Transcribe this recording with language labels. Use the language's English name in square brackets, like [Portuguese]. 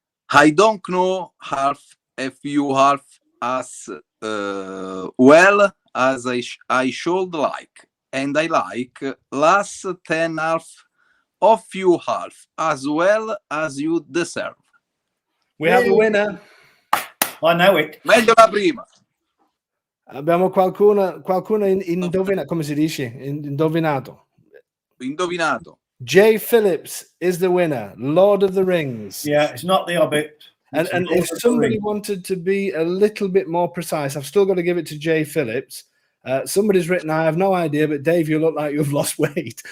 [English] I don't know half if you half as well as I should like. And I like last 10 half of you half as well as you deserve. We have a winner. I know it. [Italian] Meglio la prima. Abbiamo qualcuno indovinato, come si dice? Indovinato. Indovinato. [English] Jay Phillips is the winner. Lord of the Rings. Yeah, it's not the Hobbit. And if somebody wanted to be a little bit more precise, I've still got to give it to Jay Phillips. Somebody's written, I have no idea, but Dave, you look like you've lost weight.